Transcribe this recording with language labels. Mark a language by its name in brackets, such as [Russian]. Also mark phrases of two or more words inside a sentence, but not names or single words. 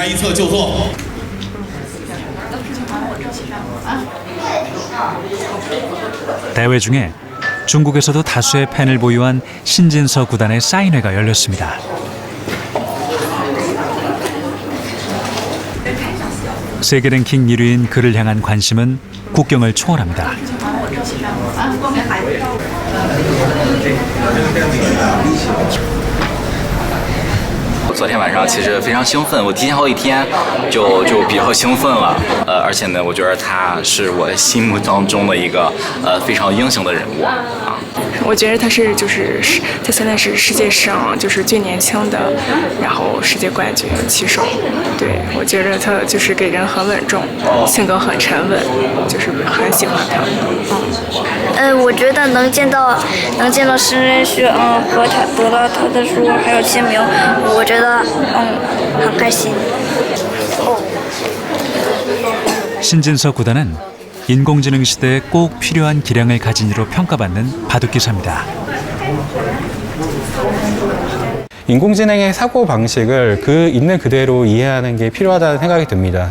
[Korean] 대회 중에 중국에서도 다수의 팬을 보유한 신진서 구단의 사인회가 열렸습니다. 세계 랭킹 1위인 그를 향한 관심은 국경을 초월합니다. [Chinese] 昨天晚上其实非常兴奋，我提前好几天就比较兴奋了，而且呢，我觉得他是我心目当中的一个非常英雄的人物啊。我觉得他现在是世界上最年轻的，然后世界冠军棋手。对，我觉得他给人很稳重，性格很沉稳，很喜欢他。我觉得能见到申真旭，和他得到他的书还有签名，我觉得很开心。 [Korean] 신진서 구단은 인공지능 시대에 꼭 필요한 기량을 가진 이로 평가받는 바둑기사입니다. 인공지능의 사고 방식을 있는 그대로 이해하는 게 필요하다는 생각이 듭니다.